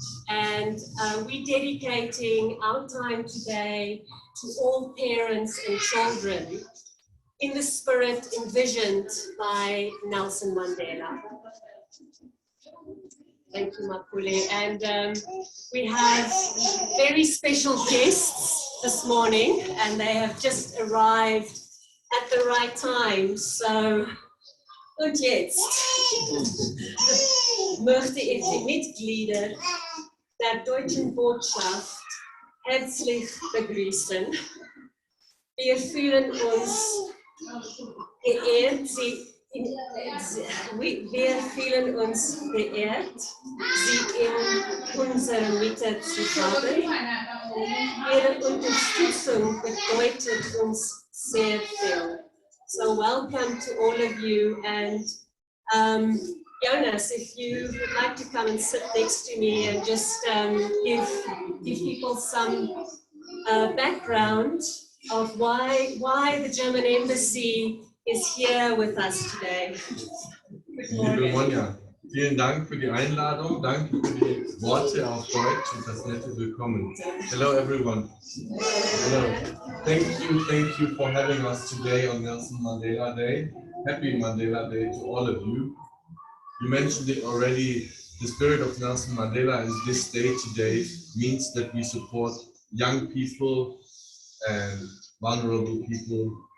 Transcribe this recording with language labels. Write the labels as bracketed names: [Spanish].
[English] And we're dedicating our time today to all parents and children in the spirit envisioned by Nelson Mandela. Thank you, Mapule. And we have very special guests this morning, and they have just arrived at the right time. [German] So, und jetzt möchte ich die Mitglieder der Deutschen Botschaft herzlich begrüßen. Wir fühlen uns geehrt, wir fühlen uns geehrt, Sie in unserer Mitte zu haben. Ihre Unterstützung bedeutet uns sehr viel. [English] So welcome to all of you, and Jonas, if you would like to come and sit next to me and just give people some background of why the German Embassy is here with us today. [German] Liebe Monja, vielen Dank für die Einladung, danke für die Worte auf Deutsch und das nette Willkommen. [English] Hello everyone. Hello. Thank you for having us today on Nelson Mandela Day. Happy Mandela Day to all of you. You mentioned it already, the spirit of Nelson Mandela and this day today means that we support young people and vulnerable people.